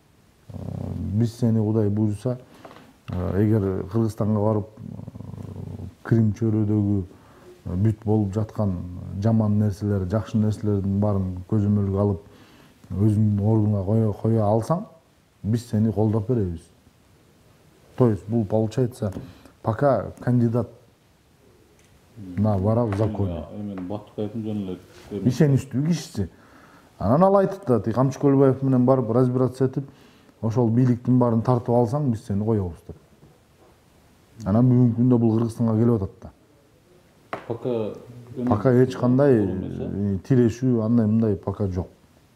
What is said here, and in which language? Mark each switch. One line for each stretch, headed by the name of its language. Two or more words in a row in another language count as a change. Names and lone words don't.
Kyrgyz: Биз сени Кудай буйруса, эгер Кыргызстанга барып Крим чөйрөдөгү бүт болуп жаткан жаман нерселер, жакшы нерселердин баарын көзөмөлгө алып, өзүңдүн ордуңа кое алсаң, биз сени колдоп беребиз.
Russian: То есть бул получается пока кандидат на вора в законе.
Kyrgyz: Батукаевдин жөн эле ишеничтүү кишиси. Анан ал айтты да, ти Камчы Көлбаев менен барып разбираться этип, ошол бийликтин баарын тартып алсаң, биз сени коебуз деп. Анан бүгүнкү күндө бул Кыргызстанга келип атат да. Пока эч кандай тирешүү андай мындай пока жок.